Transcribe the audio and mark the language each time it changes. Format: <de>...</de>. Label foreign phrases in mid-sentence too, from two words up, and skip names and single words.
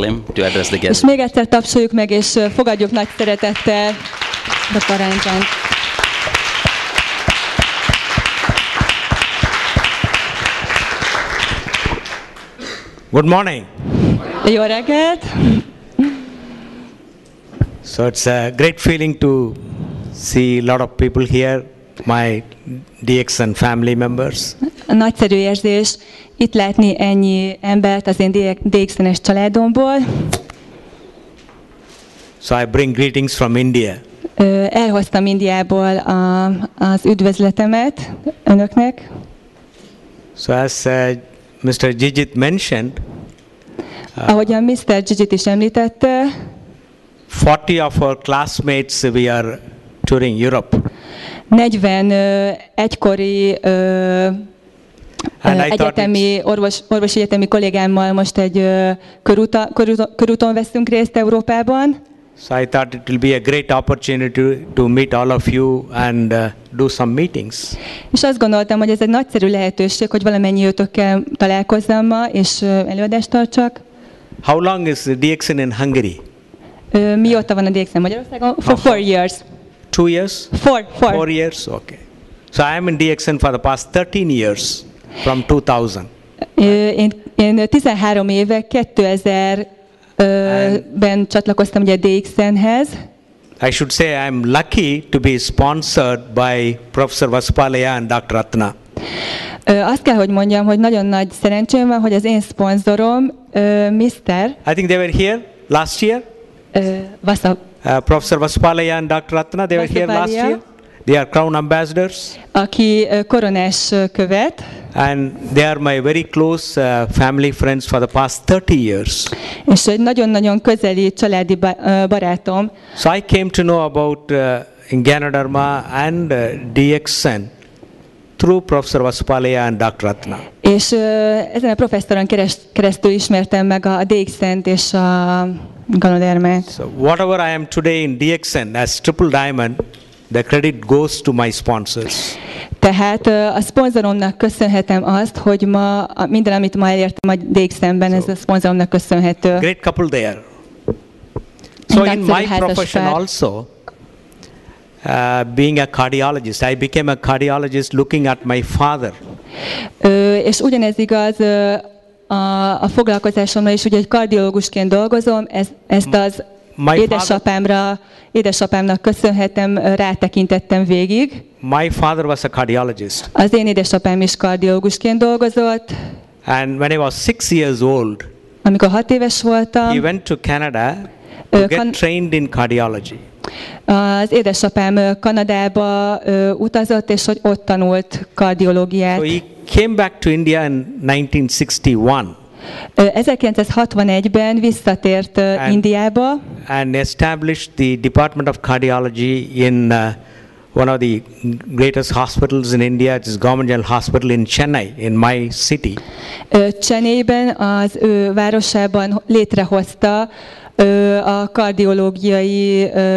<en>Lim to address the</en> <hu>És</hu> <en>guest.</en> <hu>még egyszer tapsoljuk meg, és fogadjuk nagy szeretettel Dr. Ranjan.</hu> <en>Good morning.</en> <hu>Jó reggelt!</hu> <en>So it's a great feeling to see a lot of people here, my DXN family members.</en> <hu>Nagyszerű érzés itt látni ennyi embert az én DXN-es családomból.</hu> <en>So I bring greetings from India.</en> <hu>Elhoztam Indiából az üdvözletemet önöknek.</hu> <en>So as Mr. Jijit mentioned,</en> <hu>Ahogyan Mr. Jijit is említette,</hu> <en>40 of our classmates we are touring Europe.</en> <hu>40 egykori egyetemi, orvosi egyetemi kollégámmal most egy körúton veszünk részt Európában.</hu> <en>So I thought it will be a great opportunity to meet all of you and do some meetings.</en> <hu>És azt gondoltam, hogy ez egy nagyszerű lehetőség, hogy valamennyi őtökkel találkozzam ma, és előadást tartsak.</hu> <en>How long is the DXN in Hungary?</en> <hu>Mióta van a DXN Magyarországon?</hu> <en>For 4 years. 2 years? 4 years? Okay. So I am in DXN for the past 13 years, from 2000.</en> <hu>Én 13 éve, 2000-ben csatlakoztam ugye DXN-hez.</hu> <en>I should say I'm lucky to be sponsored by Professor Vasupalaya and Dr. Ratna.</en> <hu>Azt kell, hogy mondjam, hogy nagyon nagy szerencsém van, hogy az én szponzorom, Mr.</hu> <en>I think they were here last year. Professor Vasupalaya and Dr. Ratna, they were here last year. They are Crown Ambassadors.</en> <hu>Aki koronás követ.</hu> <en>And they are my very close family friends for the past 30 years.</en> <hu>És egy nagyon-nagyon közeli családi barátom.</hu> <en>So I came to know about in Ganoderma and DXN through Professor Vasupalaya and Dr. Ratna.</en> <hu>És ezen a professzoron keresztül ismertem meg a DXN-t és a Ganodermát.</hu> <en>So whatever I am today in DXN as Triple Diamond, the credit goes to my sponsors.</en> <hu>Tehát a szponzoromnak köszönhetem azt, hogy ma minden, amit ma elértem a DXN-ben, ez a szponzoromnak köszönhető.</hu> <en>Great couple there. So in my profession also, being a cardiologist, I became a cardiologist looking at my father.</en> <hu>És ugyanez igaz a foglalkozásomra is, ugye, hogy kardiológusként dolgozom, ezt az édesapámnak köszönhetem, rátekintettem végig.</hu> <en>My father was a cardiologist.</en> <hu>Az én édesapám is kardiológusként dolgozott.</hu> <en>And when I was 6 years old,</en> <hu>amikor 6 éves voltam,</hu> <en>he went to Canada to get trained in cardiology.</en> <hu>Az édesapám Kanadába utazott, és hogy ott tanult kardiológiát.</hu> <en>So he came back to India in 1961.</en> <hu>1961-ben visszatért Indiába.</hu> <en>And established the Department of Cardiology in one of the greatest hospitals in India, it is Government General Hospital in Chennai, in my city.</en> <hu>Chennaiben, az ő városában létrehozta a kardiológiai</hu>